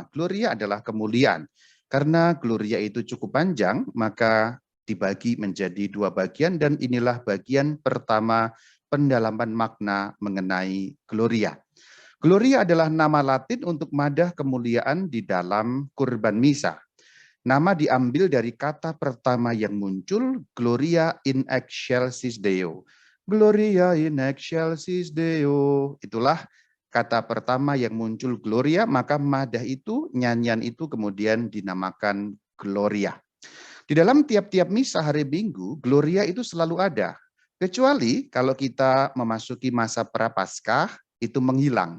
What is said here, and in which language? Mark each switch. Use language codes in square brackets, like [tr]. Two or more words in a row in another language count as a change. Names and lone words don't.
[id] Gloria adalah kemuliaan. Karena Gloria itu cukup panjang, maka dibagi menjadi dua bagian dan inilah bagian pertama pendalaman makna mengenai Gloria. Gloria adalah nama Latin untuk madah kemuliaan di dalam kurban misa. Nama diambil dari kata pertama yang muncul, [la] Gloria in excelsis Deo. Gloria in excelsis Deo. [id] Itulah kata pertama yang muncul Gloria, maka madah itu, nyanyian itu kemudian dinamakan Gloria. Di dalam tiap-tiap misa hari Minggu, Gloria itu selalu ada. Kecuali kalau kita memasuki masa Prapaskah, itu menghilang.